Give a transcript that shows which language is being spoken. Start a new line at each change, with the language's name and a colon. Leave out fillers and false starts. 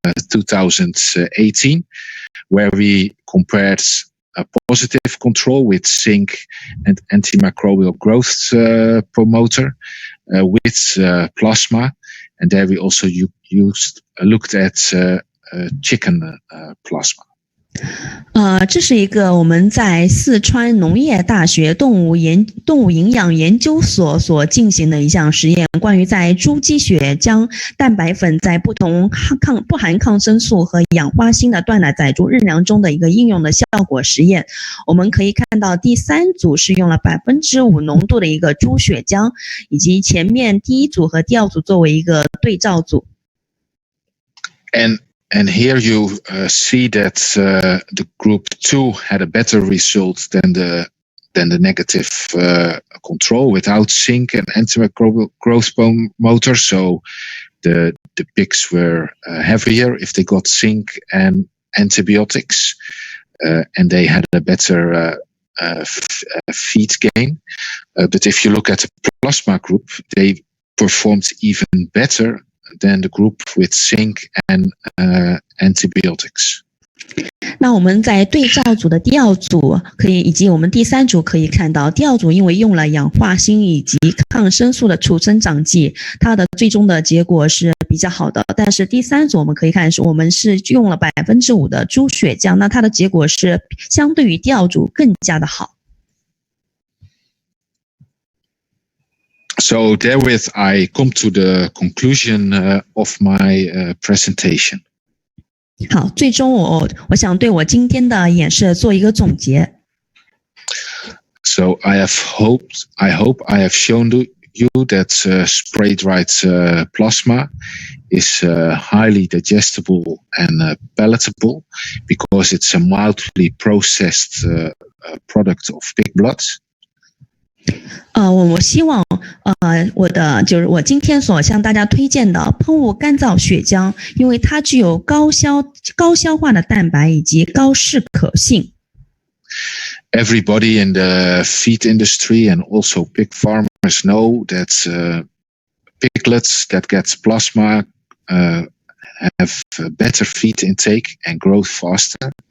English: 2018, where we compared a positive control with zinc and antimicrobial growth promoter with plasma, and there we also looked at chicken plasma.
Chinese: 这是一个我们在四川农业大学动物营养研究所所进行的一项实验，关于在猪鸡血浆蛋白粉在不含抗生素和氧化锌的断奶仔猪日粮中的一个应用的效果实验。我们可以看到第3组是用了5%浓度的一个猪血浆，以及前面第1组和第2组作为一个对照组。
English: And here you see that the group 2 had a better result than the negative control without zinc and antimicrobial growth promoter. So the pigs were heavier if they got zinc and antibiotics, and they had a better feed gain. But if you look at the plasma group, they performed even better than the group with zinc and antibiotics.
Chinese: 那我们在对照组的第2组以及我们第3组可以看到，第2组因为用了氧化锌以及抗生素的促生长剂，它的最终的结果是比较好的。但是第3组我们可以看我们是用了5%的猪血浆，那它的结果是相对于第2组更加的好。
English: So therewith, I come to the conclusion of my presentation.
Chinese: 好，最终我想对我今天的演示做一个总结。
English: So I hope I have shown you that spray-dried plasma is highly digestible and palatable because it's a mildly processed product of pig blood.
Chinese: 我希望就是我今天所向大家推荐的喷雾干燥血浆，因为它具有高消化的蛋白以及高适可性。
English: Everybody in the feed industry and also pig farmers know that piglets that get plasma have better feed intake and grow faster.